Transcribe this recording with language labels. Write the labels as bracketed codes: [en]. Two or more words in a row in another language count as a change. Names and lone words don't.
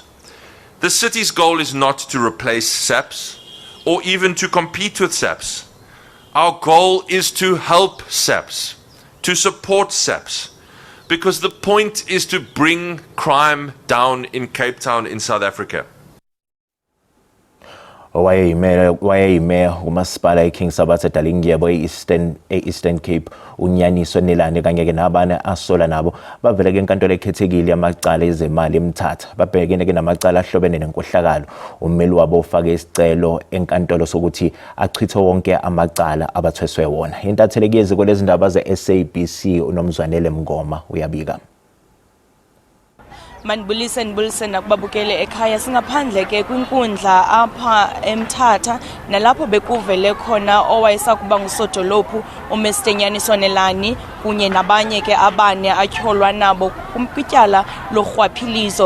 [en] The city's goal is not to replace SAPS or even to compete with SAPS. Our goal is to help SAPS, to support SAPS, because the point is to bring crime down in Cape Town in South Africa. [zu] Wayeyimeya umasipala eKing Sabatha Dalingiyabo Eastern Cape uNyaniso Nelane kanye ke nabane asola nabo bavela ke enkantolo ekhethekile yamacala ezemali eMthatha babhekene ke namacala ahlobene nenkohlakalo ummeli wabo ufake isicelo enkantolo sokuthi achithe wonke amacala abathweswe wona. Intatheli yeziko lezindaba ze-SABC uNomzwanele Mngoma uyabika. [xh] Manibulise nakubabukele ekhaya singaphandle ke kwinkundla apha eMthatha nalapho bekuvele khona owayesakuba ngusodolophu uMr Nyaniso Nelane kunye nabanye ke abane atyholwa nabo kwityala lorhwaphilizo.